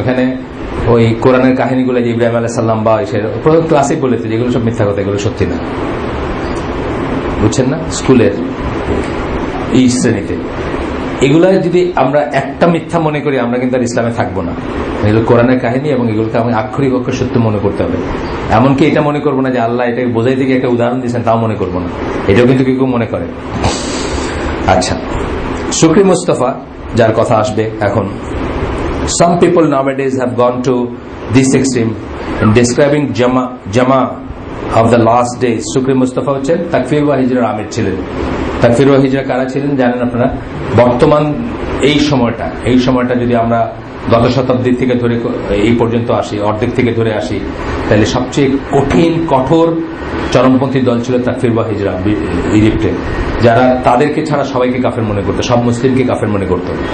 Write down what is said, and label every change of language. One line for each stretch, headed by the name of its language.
Bangla: ওখানে ওই কোরআনের কাহিনীগুলো যে ইব্রাহিম আলাইহিস সালাম বা প্রথম ক্লাসে বলেছে, যেগুলো সব মিথ্যা কথা, এগুলো সত্যি না, বুঝছেন না, স্কুলের এই শ্রেণীতে এগুলা যদি আমরা একটা মিথ্যা মনে করি, আমরা কিন্তু আর ইসলামে থাকবো না। এগুলো কোরআনের কাহিনী এবং এগুলোকে আমি আক্ষরিক অক্ষর সত্য মনে করতে হবে। এমনকি এটা মনে করবো না যে আল্লাহ এটাকে বোঝাই থেকে একটা উদাহরণ দিয়েছেন, তাও মনে করবো না, এটাও কিন্তু কেউ মনে করে। আচ্ছা, শুকরি মুস্তাফা যার কথা আসবে এখন,
English: some people nowadays have gone to this extreme in describing Jama of the last days.
Bangla: শুকরি Mustafa হচ্ছেন তাকফির ওয়া হিজরার আমির ছিলেন। তাকফির ওয়া হিজরা কারা ছিলেন জানেন আপনারা? বর্তমান এই সময়টা যদি আমরা গত শতাব্দীর থেকে ধরে এই পর্যন্ত আসি, অর্ধেক থেকে ধরে আসি, তাহলে সবচেয়ে কঠোর চরমপন্থী দল ছিল তাকফির ওয়া হিজরা ইজিপ্টে, যারা তাদেরকে ছাড়া সবাইকে কাফের মনে করতো, সব মুসলিমকে কাফের মনে করতো।